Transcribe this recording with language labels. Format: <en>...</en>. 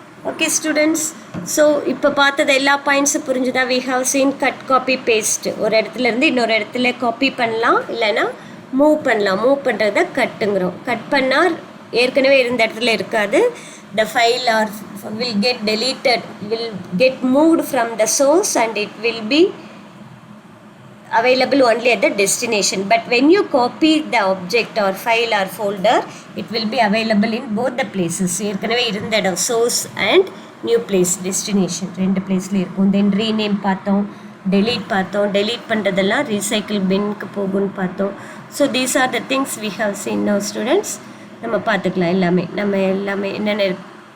<ta>Okay students, so இப்போ பார்த்தது எல்லா பாயிண்ட்ஸும் புரிஞ்சுதா? We have seen cut copy paste. ஒரு இடத்துலேருந்து இன்னொரு இடத்துல காப்பி பண்ணலாம், இல்லைன்னா மூவ் பண்ணலாம். மூவ் பண்ணுறத கட்டுங்கிறோம். கட் பண்ணால் ஏற்கனவே இருந்த இடத்துல இருக்காது.</ta> <en>The file or will get deleted, will get moved from the source and it will be available only at the destination. But when you copy the object or file or folder, it will be available in both the places.</en> <ta>ஏற்கனவே இருந்த இடம்</ta> <en>source and new place,</en> <ta>destination ரெண்டு பிளேஸில் இருக்கும். தென் rename பார்த்தோம், delete பார்த்தோம். delete பண்ணுறதெல்லாம் recycle பின்க்கு போகும்னு பார்த்தோம்.</ta> <en>So these are the things we have seen now students.</en> <ta>நம்ம பார்த்துக்கலாம் எல்லாமே. நம்ம எல்லாமே என்னென்ன இருக்கு.</ta>